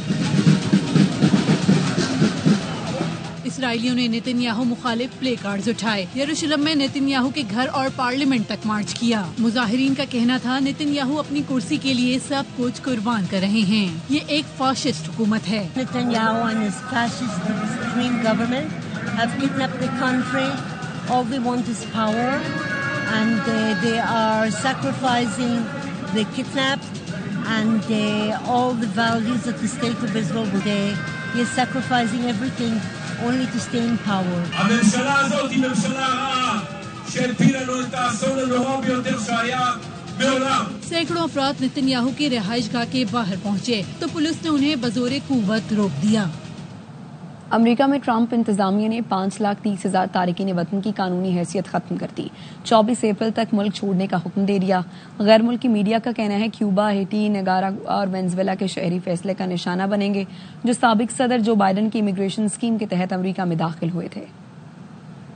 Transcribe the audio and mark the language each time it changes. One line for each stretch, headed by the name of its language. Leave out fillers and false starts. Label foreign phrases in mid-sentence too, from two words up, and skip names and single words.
Urdu: اسرائیلیوں نے نیتنیاہو مخالف پلے کارڈز اٹھائے. یروشلم میں نیتنیاہو کے گھر اور پارلیمنٹ تک مارچ کیا. مظاہرین کا کہنا تھا نیتنیاہو اپنی کرسی کے لیے سب کچھ قربان کر رہے ہیں. یہ ایک فاشسٹ حکومت ہے.
English: Netanyahu and his fascist extreme government have kidnapped the country. All they want is power and they are sacrificing the kidnapped and all the values of the state of Israel. They are sacrificing everything only to stay in power.
Hebrew: הממשלה הזאת היא ממשלה רעה שהפילה לו את האסון הנורא ביותר שהיה מעולם.
Urdu: سینکڑوں افراد نیتنیاہو کی رہائش گاہ کے باہر پہنچے تو پولیس نے انہیں بزور قوت روک دیا. امریکہ میں ٹرمپ انتظامیہ نے 5,30,000 تارکین وطن کی قانونی حیثیت ختم کر دی. 24 اپریل تک ملک چھوڑنے کا حکم دے دیا. غیر ملکی میڈیا کا کہنا ہے کیوبا، ہیٹی، نگاراگوا اور وینزویلا کے شہری فیصلے کا نشانہ بنیں گے جو سابق صدر جو بائیڈن کی امیگریشن اسکیم کے تحت امریکہ میں داخل ہوئے تھے.